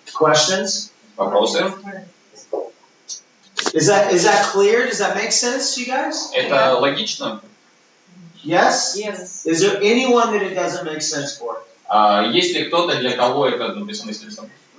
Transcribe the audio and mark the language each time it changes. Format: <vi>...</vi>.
<en>Questions?</en> <ru>Вопросы?</ru> <en>Is that clear? Does that make sense to you guys?</en> <ru>Это логично?</ru> <en>Yes? Yes. Is there anyone that it doesn't make sense for?</en> <ru>Есть ли кто-то, для кого это бессмысленно?</ru>